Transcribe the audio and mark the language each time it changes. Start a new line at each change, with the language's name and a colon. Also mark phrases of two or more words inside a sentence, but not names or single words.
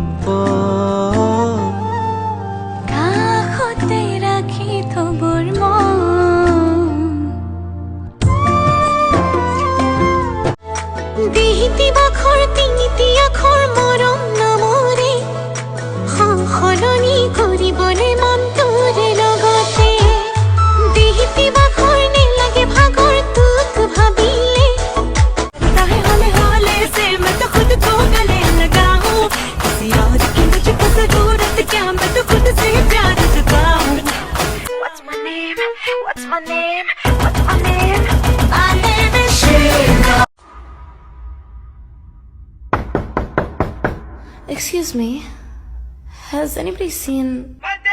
Assamese: কাষতে ৰাখি থবৰ মন দিহিতি বাখৰ তিনিটি আখৰ মৰম নামৰে সলনি কৰিবলে মন তোৰে লগতে দিহিতি বাখৰ নেলাগে ভাগৰ তোক ভাবিলে তাহে হলে হলে
Hindi: से मैं तो खुद को गले लगाऊं किसी और की मुझको जरूरत क्या मैं तो खुद से प्यार जताऊं
English: What's my name? What's my name? What's my name? My name is Sheila. Excuse me, has anybody seen